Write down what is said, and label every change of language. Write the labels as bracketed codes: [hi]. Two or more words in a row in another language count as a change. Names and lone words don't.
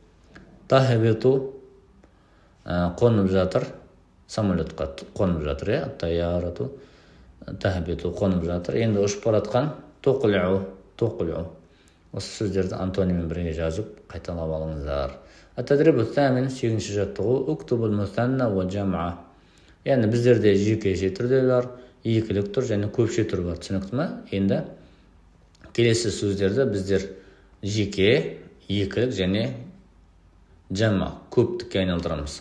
[kk] Тахбиту қонып жатыр, самолетқа қонып жатыр, таярату. Тахбиту қонып жатыр. Енді ұшып баратқан тоқлиу. Осы сөздерді антониммен бірге жазып қайталап алыңыздар. [ar] التدريب الثامن [kk] 8-ші жаттығу. [ar] اكتب المثنى والجمع. [kk] Яғни біздерде жекеше түрде бар, екілік түр және көпше түр бар. Түсінікті ме? Енді келесі сөздерді біздер жеке, екілік және жама, көптікке айналдырамыз.